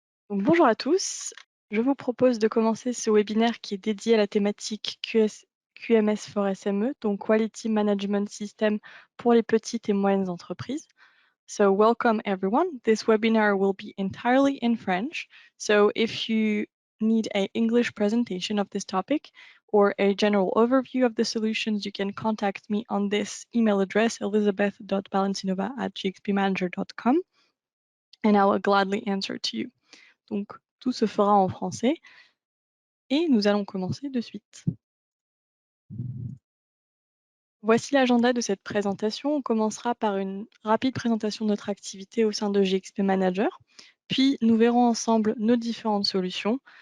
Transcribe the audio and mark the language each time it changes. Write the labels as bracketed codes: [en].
[fr] Donc, bonjour à tous, je vous propose de commencer ce webinaire qui est dédié à la thématique QMS for SME, donc Quality Management System pour les petites et moyennes entreprises. [en] So welcome everyone. This webinar will be entirely in French. So if you need an English presentation of this topic or a general overview of the solutions, you can contact me on this email address, elizabeth.balancinova@gxpmanager.com, and I will gladly answer to you. [fr] Donc, tout se fera en français et nous allons commencer de suite. Voici l'agenda de cette présentation. On commencera par une rapide présentation de notre activité au sein de GXP Manager, puis nous verrons ensemble nos différentes solutions.